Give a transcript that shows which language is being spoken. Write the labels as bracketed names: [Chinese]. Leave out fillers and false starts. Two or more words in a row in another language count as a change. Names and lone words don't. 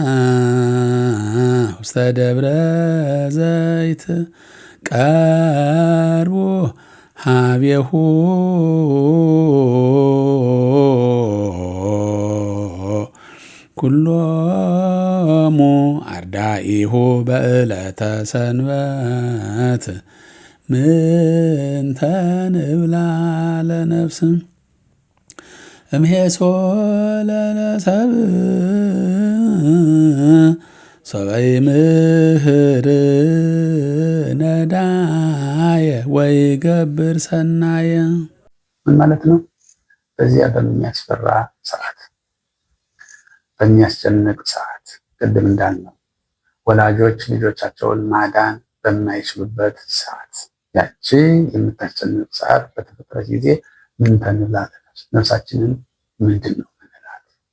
[Geez] ውስተ ደብረ ዘይት ቀርቦ ሀቤሁ ኩሎሙ አርዳኢሁ በዕለተ ሰንበት ምንተ ንብላ ለነፍስ እምሄሶ ለሰብእ ሰበይ ምህር ነዳየ ወይ ገብር ሰናየ። [Amharic] ምን ማለት ነው? በዚያ በሚያስፈራ ሰዓት፣ በሚያስጨንቅ ሰዓት ቅድም እንዳልነው ወላጆች ልጆቻቸውን ማዳን በማይችሉበት ሰዓት፣ ያቺ የምታስጨንቅ ሰዓት በተፈጠረች ጊዜ [Geez] ምን ተንብላ [Amharic] ነፍሳችንን ምንድን ነው ምንላት?